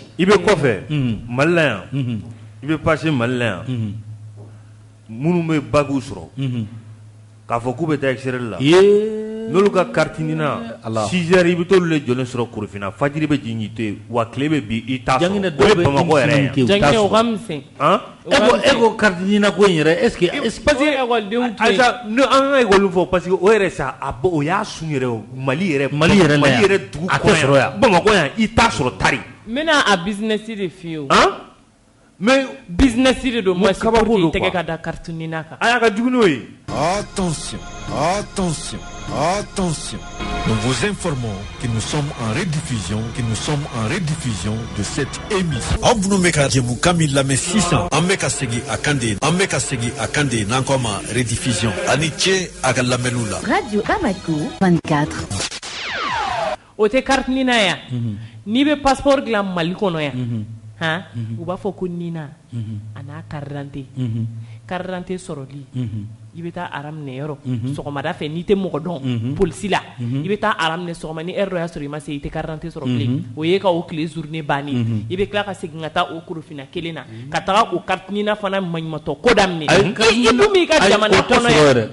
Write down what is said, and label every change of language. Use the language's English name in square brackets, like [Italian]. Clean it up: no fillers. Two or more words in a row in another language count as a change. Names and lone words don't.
[Bambara] i bɛ kɔfɛ Mali la yan i bɛ passer Mali la yan minnu bɛ baguw sɔrɔ k'a fɔ k'u bɛ taa extérieur la n'olu ka carte ɲina 6 heures i bɛ t'olu le jɔlen sɔrɔ Korofina fajiri bɛ jigin k'i to yen wa tile bɛ bin i t'a sɔrɔ o ye Bamakɔ yɛrɛ ye Janginɛ o ka misɛn e ko carte ɲina ko in yɛrɛ [French] est ce que parce que [Bambara] ekɔlidenw to yen an ka ekɔlidenw fɔ [French] parce que [Bambara] o yɛrɛ sa o y'a sun yɛrɛ o Mali yɛrɛ dugu kɔnɔ yan Bamakɔ yan i t'a sɔrɔ Tari n bɛna a business de f'i ye o mais business de don moi [French] pour que [Bambara] tɛgɛ ka da carte ɲina kan a y'a ka jugu n'o ye [French] attention attention attention nous vous informons que nous sommes en rediffusion de cette émission [Bambara] aw minnu bɛ ka jɛmukan min lamɛn sisan an bɛ ka segin a kan de n'an kɔ ma rediffusion ani ce a ka lamɛnniw la Radio Bamako 24 o tɛ carte ɲina yan n'i bɛ passeport dilan Mali kɔnɔ yan u b'a fɔ ko nina a n'a [French] carte d'identité [Bambara] sɔrɔli i bɛ taa ara minɛ yɔrɔ sɔgɔmada fɛ n'i tɛ mɔgɔ dɔn polisi la i bɛ taa ara minɛ sɔgɔma ni heure dɔ y'a sɔrɔ i ma se i tɛ [French] carte d'identité [Bambara] sɔrɔ bilen o ye ka o tile journée bannen i bɛ tila ka segin ka taa o Korofina kelen na ka taga o carte ɲina fana maɲumantɔ ko daminɛ i dun b'i ka jamana kɔnɔ yan